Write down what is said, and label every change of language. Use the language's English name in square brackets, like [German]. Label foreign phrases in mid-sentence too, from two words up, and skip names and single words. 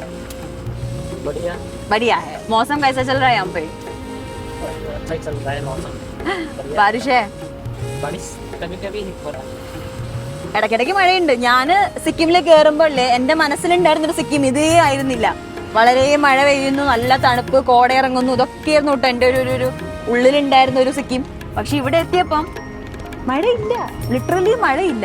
[Hindi] बढ़िया बढ़िया है. मौसम कैसा चल रहा है यहाँ पे? अच्छा ही चल रहा है मौसम. बारिश है? बारिश कभी कभी हो रहा है. [Malayalam] ഇടയ്ക്കിടയ്ക്ക് മഴയുണ്ട്. ഞാൻ സിക്കിമിൽ കയറുമ്പോഴേ എൻ്റെ മനസ്സിലുണ്ടായിരുന്നൊരു സിക്കിം ഇതേ ആയിരുന്നില്ല. വളരെ മഴ പെയ്യുന്നു, നല്ല തണുപ്പ്, കോട ഇറങ്ങുന്നു, ഇതൊക്കെയായിരുന്നു കേട്ടോ എൻ്റെ ഒരു ഉള്ളിലുണ്ടായിരുന്ന ഒരു സിക്കിം. പക്ഷെ ഇവിടെ എത്തിയപ്പം മഴയില്ല, ലിറ്ററലി മഴയില്ല.